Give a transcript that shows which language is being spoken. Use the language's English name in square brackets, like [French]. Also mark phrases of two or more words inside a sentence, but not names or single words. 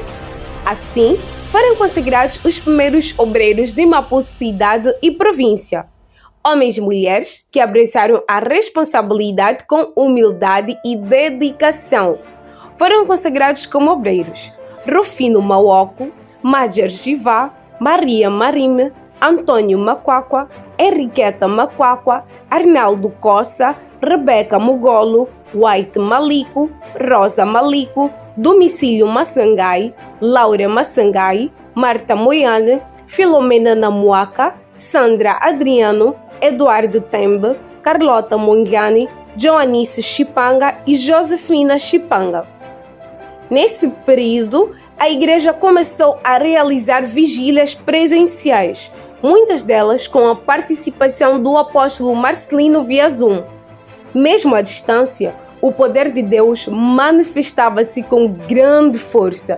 [Portuguese] Assim, foram consagrados os primeiros obreiros de Maputo cidade e província. Homens e mulheres que abraçaram a responsabilidade com humildade e dedicação. Foram consagrados como obreiros Rufino Mauoco, Madjer Givá, Maria Marime, Antônio Macuacua, Henriqueta Macuacua, Arnaldo Coça, Rebeca Mugolo, White Malico, Rosa Malico, Domicílio Massangai, Laura Massangai, Marta Moiane, Filomena Namuaca, Sandra Adriano, Eduardo Tembe, Carlota Mongiani, Joanice Chipanga e Josefina Chipanga. Nesse período, a igreja começou a realizar vigílias presenciais, muitas delas com a participação do apóstolo Marcelino via Zoom. Mesmo à distância, o poder de Deus manifestava-se com grande força.